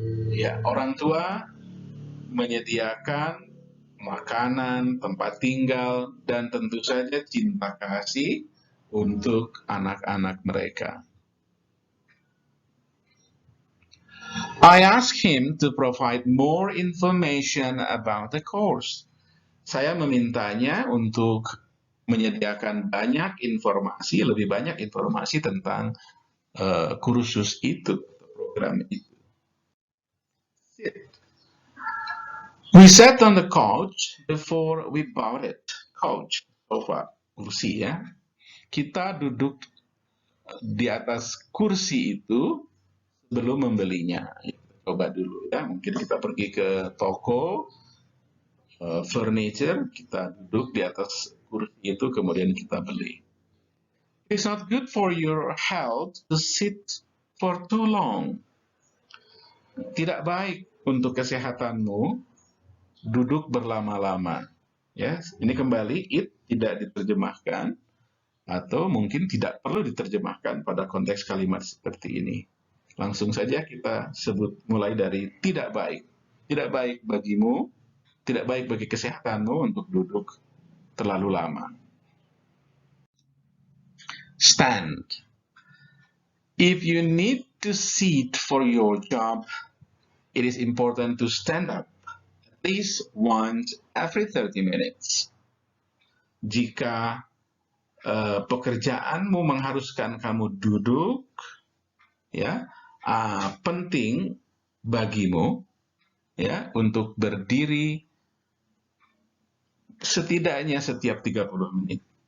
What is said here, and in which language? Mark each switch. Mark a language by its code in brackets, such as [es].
[id] Ya, orang tua menyediakan makanan, tempat tinggal, dan tentu saja cinta kasih untuk anak-anak mereka. [en] I asked him to provide more information about the course. [id] Saya memintanya untuk menyediakan lebih banyak informasi tentang kursus itu, program itu. [en] We sat on the couch before we bought it. [id] Couch, sofa, kursi ya. Kita duduk di atas kursi itu sebelum membelinya. Coba dulu ya, mungkin kita pergi ke toko furniture, kita duduk di atas kursi itu, kemudian kita beli. [en] It's not good for your health to sit for too long. [id] Tidak baik untuk kesehatanmu duduk berlama-lama. Ya, ini kembali it tidak diterjemahkan atau mungkin tidak perlu diterjemahkan pada konteks kalimat seperti ini. Langsung saja kita sebut mulai dari tidak baik. Tidak baik bagimu, tidak baik bagi kesehatanmu untuk duduk terlalu lama. [en] Stand. If you need to sit for your job, it is important to stand up at least once every 30 minutes. [id] Jika pekerjaanmu mengharuskan kamu duduk, ya, penting bagimu ya untuk berdiri setidaknya setiap 30 menit.